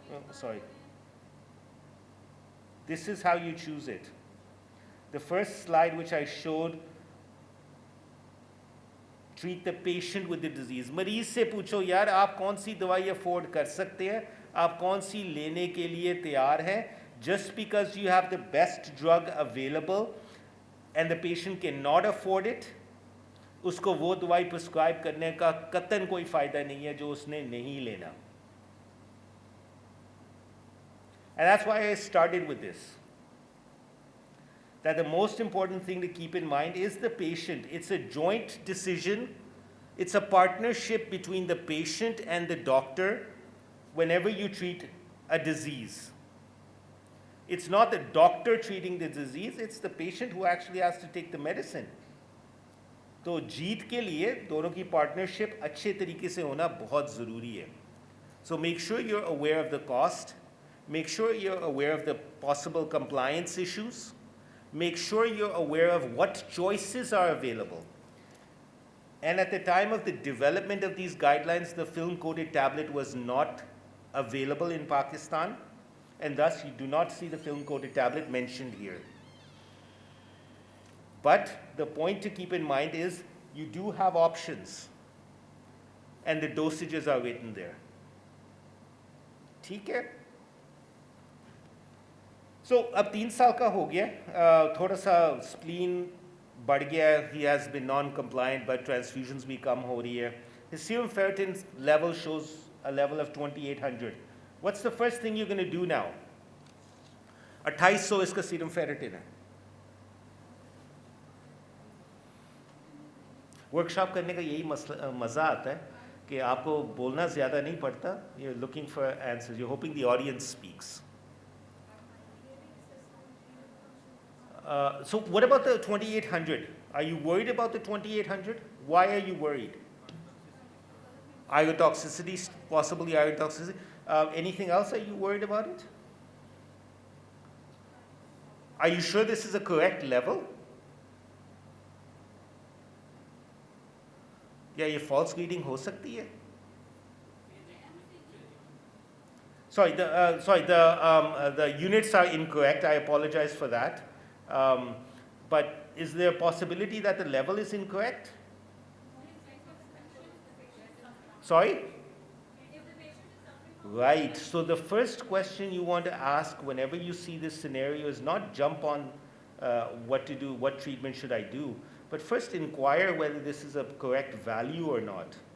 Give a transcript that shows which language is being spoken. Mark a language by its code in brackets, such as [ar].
[en] Sorry. This is how you choose it. The first slide which I showed, treat the patient with the disease. [hi] मरीज से पूछो यार आप कौन सी दवाई अफोर्ड कर सकते हैं, आप कौन सी लेने के लिए तैयार हैं. [en] Just because you have the best drug available and the patient cannot afford it, [hi] उसको वो दवाई प्रिस्क्राइब करने का कतन कोई फ़ायदा नहीं है जो उसने नहीं लेना. [en] And that's why I started with this. That the most important thing to keep in mind is the patient. It's a joint decision. It's a partnership between the patient and the doctor whenever you treat a disease. It's not the doctor treating the disease, it's the patient who actually has to take the medicine. [hi] तो जीत के लिए दोनों की partnership अच्छे तरीके से होना बहुत ज़रूरी है. [en] So make sure you're aware of the cost. Make sure you're aware of the possible compliance issues. Make sure you're aware of what choices are available. And at the time of the development of these guidelines, the film-coated tablet was not available in Pakistan, and thus you do not see the film-coated tablet mentioned here. But the point to keep in mind is you do have options, and the dosages are written there. [hi] ठीक है? So, अब 3 साल का हो गया, थोड़ा सा spleen बढ़ गया, [en] he has been non-compliant, [hi] but transfusions भी कम हो रही है. [en] His serum ferritin level shows a level of 2800. What's the first thing you're going to do now? 2800 [hi] इसका serum ferritin है. वर्कशॉप करने का यही मज़ा आता है कि आपको बोलना ज़्यादा नहीं पड़ता. [en] You're looking for answers. You're hoping the audience speaks. So what about the 2800? Are you worried about the 2800? Why are you worried? Iron toxicity, possibly iron toxicity. Anything else? Are you worried about it? Are you sure this is a correct level? [hi] Yeah, ये false reading हो सकती है. [en] Sorry, the units are incorrect. I apologize for that. But is there a possibility that the level is incorrect? Sorry? Right. So the first question you want to ask whenever you see this scenario is not jump on what to do, what treatment should I do, but first inquire whether this is a correct value or not.